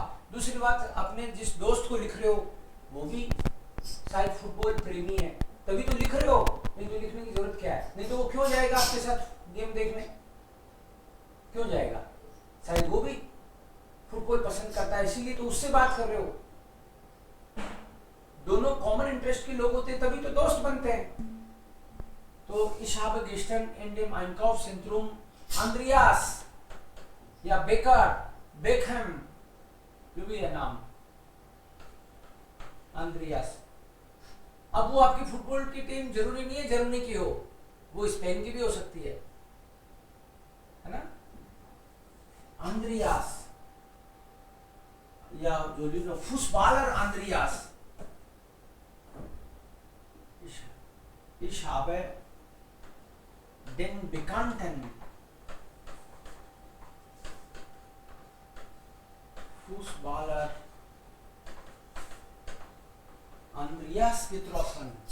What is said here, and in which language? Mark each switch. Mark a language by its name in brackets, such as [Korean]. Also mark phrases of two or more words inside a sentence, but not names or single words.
[Hindi] दूसरी बात, अपने जिस दोस्त को लिख रहे हो वो भी शायद फुटबॉल प्रेमी है, तभी तो लिख रहे हो, नहीं तो लिखने की जरूरत क्या है. नहीं तो वो क्यों जाएगा आपके साथ गेम देखने, क्यों जाएगा. शायद वो भी फुटबॉल पसंद करता है, इसीलिए तो उससे बात कर रहे हो. दोनों [English] common interest [Hindi] के लोग होते हैं तभी तो दोस्त बनते हैं. तो [German] ich habe gestern in dem Einkaufszentrum [Hindi] Andreas या बेकर, बेकहम, जो भी है नाम, आंद्रियास. अब वो आपकी फुटबॉल की टीम जरूरी नहीं है जर्मनी की हो, वो स्पेन की भी हो सकती है ना. आंद्रियास या जो फुटबॉलर आंद्रियास. [German] Ich habe den bekannten Fußballer Andreas getroffen.